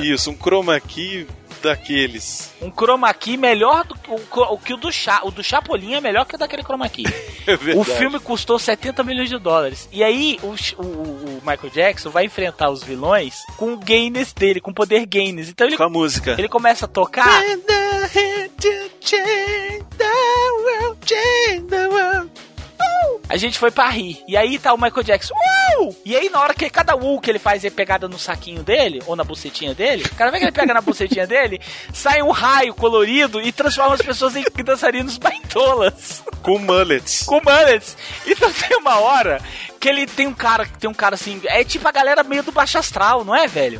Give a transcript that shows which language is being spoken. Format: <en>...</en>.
<pt>Isso, um chroma key daqueles. Um chroma key melhor do que o do Chapolin. O do Chapolin é melhor que o daquele chroma key. É verdade. O filme custou 70 milhões de dólares. E aí o Michael Jackson vai enfrentar os vilões com o gayness dele, com o poder gayness. Então com a música. Ele começa a tocar...</pt> <en>And I had to change the world, change the world.</en> <pt>A gente foi pra rir. E aí tá o Michael Jackson. Uou! E aí na hora que cada uou que ele faz é pegada no saquinho dele, ou na bucetinha dele, cada vez que ele pega na bucetinha dele, sai um raio colorido e transforma as pessoas em dançarinos baitolas. Com mullets. Com mullets. Então tem uma hora que ele tem um cara assim, é tipo a galera meio do baixo astral, não é, velho?</pt>